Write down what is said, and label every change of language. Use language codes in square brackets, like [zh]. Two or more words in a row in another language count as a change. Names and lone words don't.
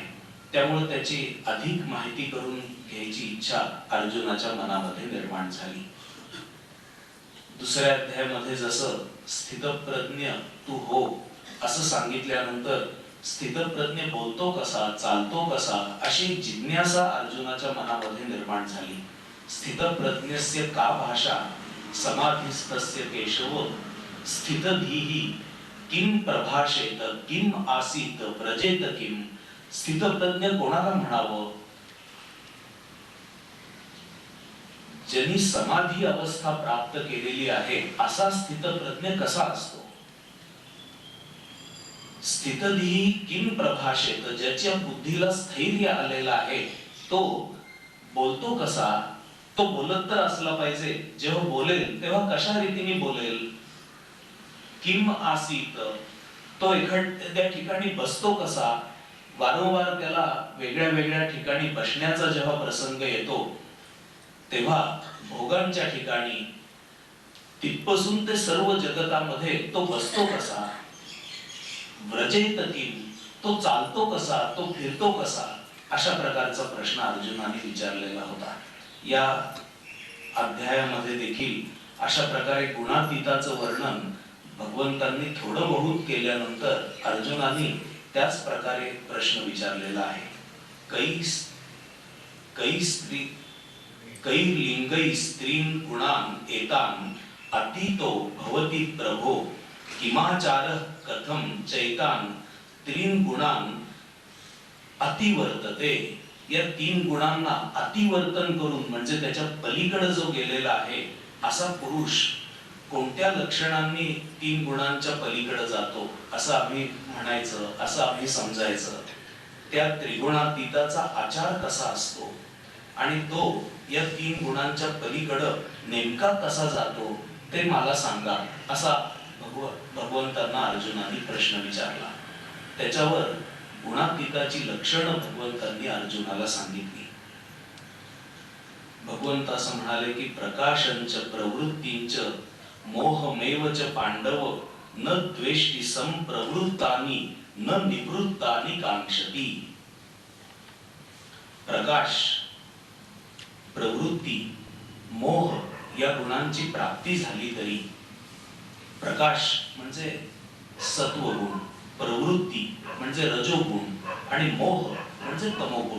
[mr] त्यामुळे त्याची अधिक माहिती करून घ्यायची इच्छा अर्जुनाच्या मनामध्ये निर्माण झाली. दुसऱ्या अध्यायामध्ये जसं स्थितप्रज्ञ तू हो असं सांगितल्यानंतर स्थितप्रज्ञ बोलतो कसा, चालतो कसा, अशी जिज्ञासा अर्जुनाच्या मनामध्ये निर्माण झाली. [sa] स्थितप्रज्ञस्य का भाषा समाधिस्तस्य केशव स्थितधीहि किम प्रभाषेत किम आसीत प्रजेत किम. [mr] स्थितप्रज्ञ कोणाला म्हणावं? ज्यांनी समाधी अवस्था प्राप्त केलेली आहे असा स्थितप्रज्ञ कसा असतो? [sa] स्थितधीहि किम प्रभाषेत, [mr] ज्याच्या बुद्धीला स्थैर्य आलेला आहे तो बोलतो कसा? तो बोलत तर असला पाहिजे, जेव्हा बोलेल तेव्हा कशा रीतीने बोलेल? [sa] किम आसीत, [mr] तो एखाद्या ठिकाणी बसतो कसा? वारंवार त्याला वेगळ्या वेगळ्या ठिकाणी बसण्याचा जेव्हा प्रसंग येतो तेव्हा भोगांच्या ठिकाणी तिथपासून ते सर्व जगतामध्ये तो बसतो कसा? [sa] व्रजेत किम, [mr] तो चालतो कसा, तो फिरतो कसा? अशा प्रकारचा प्रश्न अर्जुनाने विचारलेला होता. या अध्यायामध्ये देखील अशा प्रकारे गुणातीताचं वर्णन भगवंतांनी थोडं बहुत केल्यानंतर अर्जुनाने त्याच प्रकारे प्रश्न विचारलेला आहे. [sa] कै लिंगै स्त्रीन गुणान एतान अतीतो भवति प्रभो किमाचारः कथम चैतान त्रीन गुणान अतिवर्तते. [mr] या तीन गुणांना अतिवर्तन करून म्हणजे त्याच्या पलीकडे जो गेलेला आहे असा पुरुष कोणत्या लक्षणांनी तीन गुणांच्या पलीकडे जातो असं आम्ही म्हणायचं, असं आम्ही समजायचं. त्या त्रिगुणातीताचा आचार कसा असतो आणि तो या तीन गुणांच्या पलीकडे नेमका कसा जातो ते मला सांगा, असा भगवंतांना अर्जुनाने प्रश्न विचारला. त्याच्यावर गुणातीताची लक्षणं भगवंतांनी अर्जुनाला सांगितली. भगवंत असं म्हणाले की [sa] प्रकाशंच प्रवृत्तींच मोहमेव च पांडव न द्वेष्टि संप्रवृत्तानि न निवृत्तानि कांक्षति. [mr] प्रकाश, प्रवृत्ती, मोह या गुणांची प्राप्ती झाली तरी, प्रकाश म्हणजे सत्वगुण, प्रवृत्ती म्हणजे रजोगुण आणि मोह म्हणजे तमोगुण.